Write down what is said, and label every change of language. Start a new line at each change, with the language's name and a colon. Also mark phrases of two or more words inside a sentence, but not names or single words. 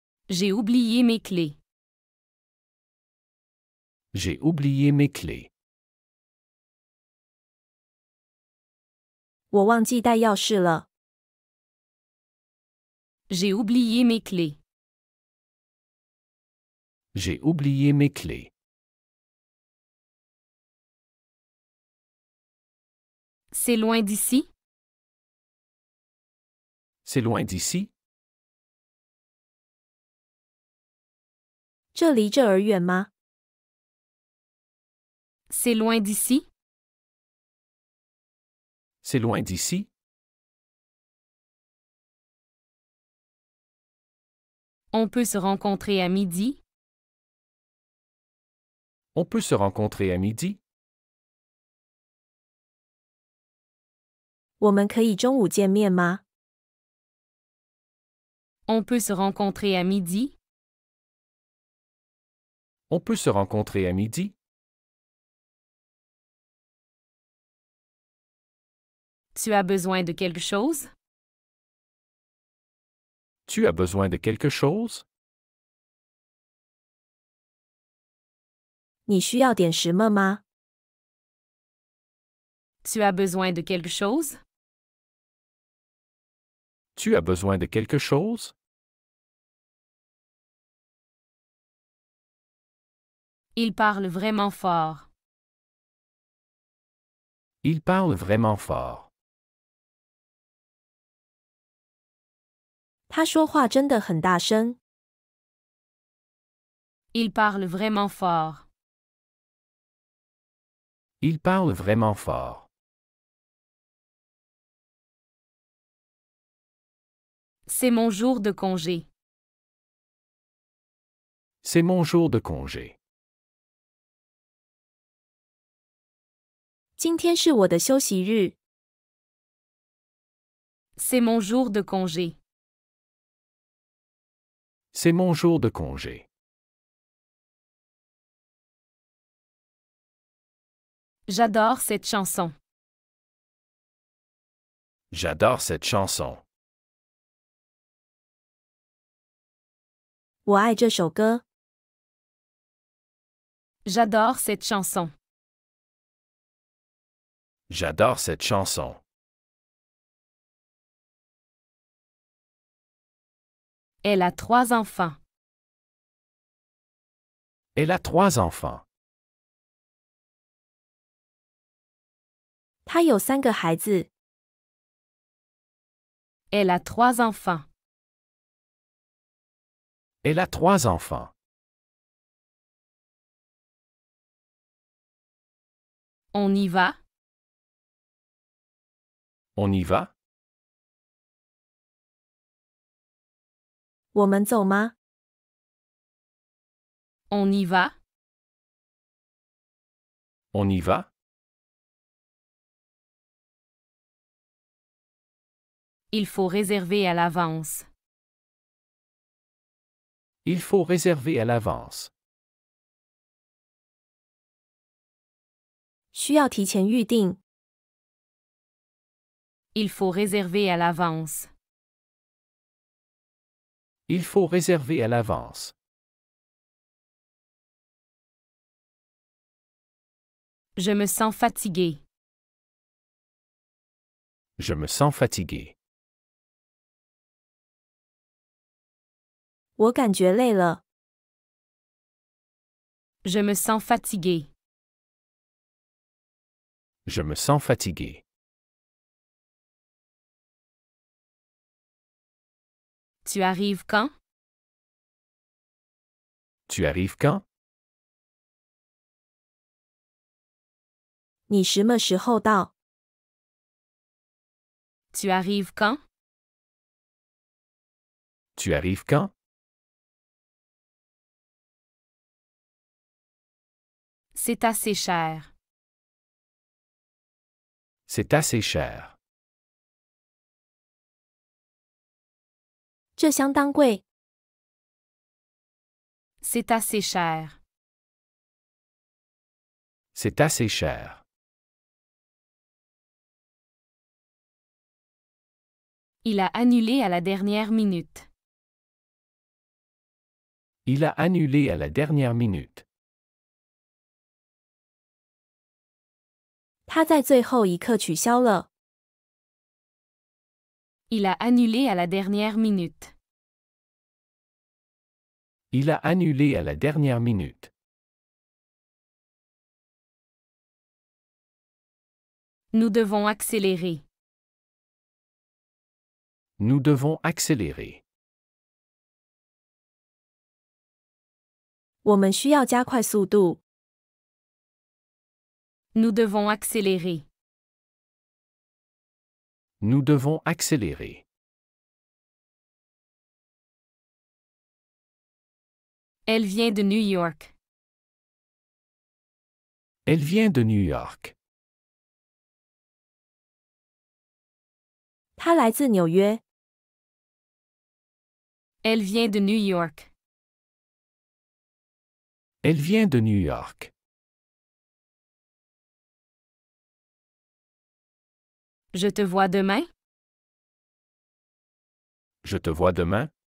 French: J'ai oublié mes clés. J'ai oublié mes clés.
Chinese: 我忘记带钥匙了。
French: J'ai oublié mes clés. J'ai oublié mes clés. C'est loin d'ici? C'est loin d'ici?
Chinese: 这离这儿远吗？
French: C'est loin d'ici? C'est loin d'ici? On peut se rencontrer à midi? On peut se rencontrer à midi?
Chinese: 我们可以中午见面吗？
French: On peut se rencontrer à midi? On peut se rencontrer à midi? Tu as besoin de quelque chose? Tu as besoin de quelque chose?
Chinese: 你需要点什么吗？
French: Tu as besoin de quelque chose? Tu as besoin de quelque chose? Il parle vraiment fort. Il parle vraiment fort.
Chinese: 他说话真的很大声。
French: Il parle vraiment fort. Il parle vraiment fort. C'est mon jour de congé. C'est mon jour de congé.
Chinese: 今天是我的休息日。
French: C'est mon jour de congé. C'est mon jour de congé. J'adore cette chanson. J'adore cette chanson.
Chinese: 我爱这首歌。
French: J'adore cette chanson. J'adore cette chanson. Elle a 3 enfants. Elle a 3 enfants.
Chinese: 他有3个孩子。
French: Elle a 3 enfants. Elle a 3 enfants. On y va? On y va?
Chinese: 我们走吗？
French: On y va? On y va? Il faut réserver à l'avance. Il faut réserver à l'avance.
Chinese: 需要提前预定。
French: Il faut réserver à l'avance. Il faut réserver à l'avance. Je me sens fatigué. Je me sens fatigué.
Chinese: 我感觉累了。
French: Je me sens fatigué. Je me sens fatigué. Tu arrives quand? Tu arrives quand?
Chinese: 你什么时候到？
French: Tu arrives quand? Tu arrives quand? C'est assez cher. C'est assez cher.
Chinese: 这相当贵。
French: C'est assez cher. C'est assez cher. Il a annulé à la dernière minute. Il a annulé à la dernière minute.
Chinese: 他在最后一刻取消了。
French: Il a annulé à la dernière minute. Il a annulé à la dernière minute. Nous devons accélérer. Nous devons accélérer.
Chinese: 我们需要加快速度。
French: Nous devons accélérer. Nous devons accélérer. Elle vient de New York. Elle vient de New York.
Chinese: 他来自纽约。
French: Elle vient de New York. Elle vient de New York. Je te vois demain? Je te vois demain?